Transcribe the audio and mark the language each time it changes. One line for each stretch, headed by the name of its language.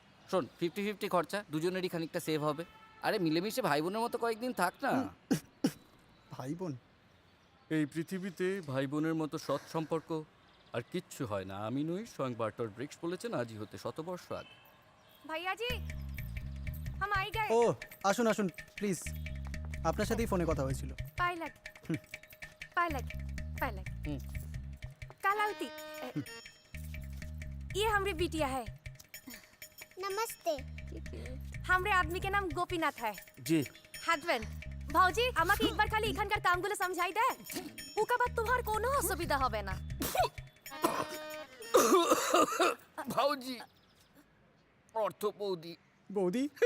Bangla: শোন, 50-50 খরচা, দুজনেরই খানিকটা সেভ হবে। আরে মিলেমিশে ভাই বোনের মতো কয়েকদিন থাক না। ভাই বোন? এই পৃথিবীতে ভাই বোনের মতো সৎ সম্পর্ক আর কিচ্ছু হয় না। আমি নই, স্বয়ং বার্টল ব্রিক্স বলেছেন আজই হতে 100 বর্ষ আগে।
Bhojpuri: ভাইয়া জি, हम आई गए।
Bangla: ও আসুন আসুন প্লিজ, আপনার সাথেই ফোনে কথা হয়েছিল। पायलट पायलट पायलट হুম।
Bhojpuri: कालावती, ये हमरे बिटिया है। नमस्ते। हमरे आदमी के नाम गोपीनाथ है।
Bangla: জি। হাজবেন্ড ভাউজি, আমাকে একবার খালি এখানকার কামগুলো সমঝাই দে। উকা বাদ তোমার কোনো অসুবিধা হবে না। ভাউজি, অর্থ বৌদি। বৌদি?